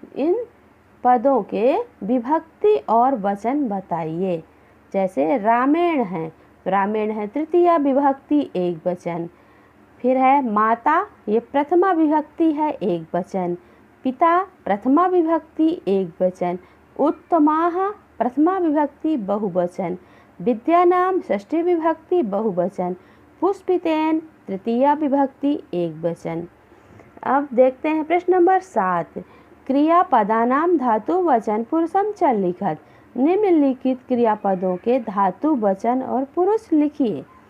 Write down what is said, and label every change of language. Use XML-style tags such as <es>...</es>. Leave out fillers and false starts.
<hi>इन पदों के विभक्ति और वचन बताइए। जैसे रामेण है, रामेण है तृतीया विभक्ति एक वचन। फिर है माता, ये प्रथमा विभक्ति है एक वचन। पिता प्रथमा विभक्ति एक वचन। उत्तमाः प्रथमा विभक्ति बहुवचन। विद्यानाम षष्ठी विभक्ति बहुवचन। पुष्पितेन तृतीया विभक्ति एक वचन। अब देखते हैं प्रश्न नंबर 7,</hi> <sa>क्रियापदानाम धातु वचन पुरुषम च लिखत।</sa> <hi>निम्नलिखित क्रियापदों के धातु वचन और पुरुष लिखिए।</hi>